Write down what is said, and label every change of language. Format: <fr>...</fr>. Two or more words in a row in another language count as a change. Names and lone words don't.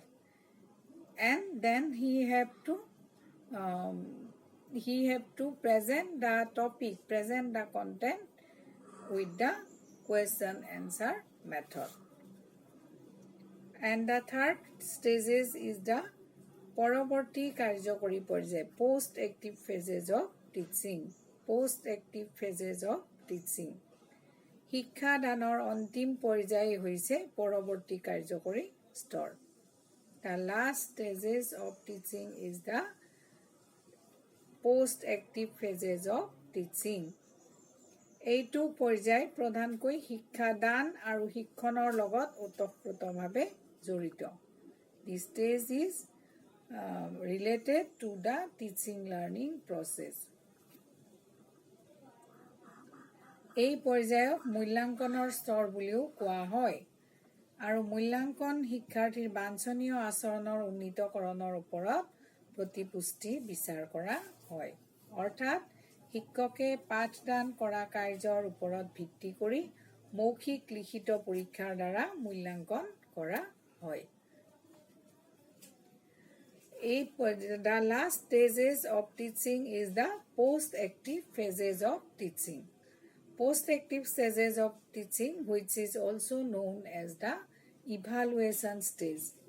<en>And then he have to present the topic, present the content with the question answer method. And the third stages is the</en> <as>পৰৱৰ্তী কাৰ্যকৰী পৰ্যায়</as> <en>post active phases of teaching</en> <as>শিক্ষাদানৰ অন্তিম পৰ্যায় হৈছে পৰৱৰ্তী কাৰ্যকৰী স্তৰ</as> <en>The last stages of teaching is the post-active phases of teaching.</en> <as>এইটো পৰ্যায় প্ৰধানকৈ শিক্ষাদান আৰু শিক্ষণৰ লগত ওতঃপ্ৰোতভাৱে জড়িত</as> <en>This stage is related to the teaching learning process.</en> <as>এই পৰ্যায়ক মূল্যাংকনৰ স্তৰ বুলিও কোৱা হয় আৰু মূল্যাংকন শিক্ষাৰ্থীৰ বাঞ্ছনীয় আচৰণৰ উন্নীতকৰণৰ ওপৰত প্ৰতিপুষ্টি বিচাৰ কৰা হয় অৰ্থাৎ শিক্ষকে পাঠদান কৰা কাৰ্যৰ ওপৰত ভিত্তি কৰি মৌখিক লিখিত পৰীক্ষাৰ দ্বাৰা মূল্যাংকন কৰা হয়</as> <en>The last stages of teaching is the post-active phases of teaching. Post-active stages of teaching, which is also known as the evaluation stage.</en>